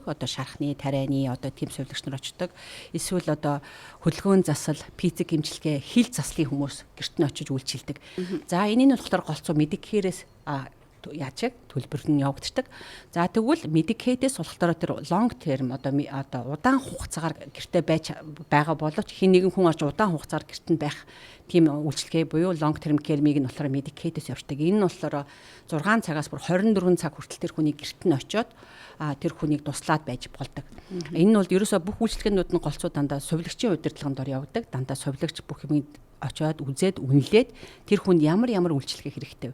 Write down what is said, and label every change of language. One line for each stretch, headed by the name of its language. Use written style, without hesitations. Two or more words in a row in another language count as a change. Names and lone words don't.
Mongolian: Одоо шархны, тарианы одоо тийм сувилагч нар очдог. Эсвэл одоо хөдөлгөөн засал, физик эмчилгээ, хил заслын хүмүүс гэрт нь очиж үйлчилдэг. За энэний нь болохоор голцоо Medicare-ээс яаж төлбөр нь явагддаг. За тэгвэл Medicaid-ээс болохоор тэр
English: long term
Mongolian: одоо удаан хугацаагаар гэртээ байгаа боловч хин нэгэн хүн орж удаан хугацаар гэрт нь байх тийм үйлчлэгээ буюу
English: long term care-
Mongolian: ийг нь болохоор Medicaid-ээс явуулдаг. Энэ нь болохоор 6 цагаас бүр 24 цаг хүртэл тэр хүний гэрт нь очиод тэр хүнийг туслаад байж болдог. Энэ нь бол ерөөсөө бүх үйлчлэгээнүүд нь голцоо дандаа сувилагчийн удирдлагын дор явдаг. Дандаа сувилагч бүх юмыг очиод үзээд үнэлээд тэр хүнд ямар үйлчлэгээ хэрэгтэй вэ?